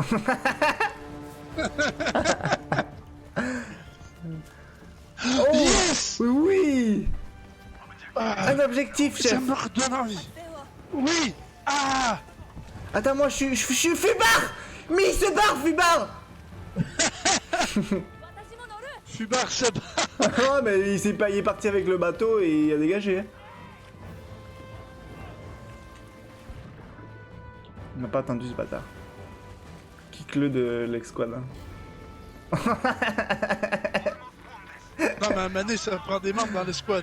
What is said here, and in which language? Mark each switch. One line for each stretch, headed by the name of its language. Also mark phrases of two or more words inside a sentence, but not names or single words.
French: Oh! Yes! Oui! Ah, Un objectif, ça chef! me redonne envie. 電話 Oui! Ah! Attends, moi je suis Fubar! Mais il se barre, Fubar!
Japanese: 私も乗る
French: Fubar se bat. Ouais, mais il est parti avec le bateau et il a dégagé. Hein. On n'a pas attendu ce bâtard. Kick-le de l'ex-squad. Hein. Non, mais à Mané, ça prend des membres dans l'escouade.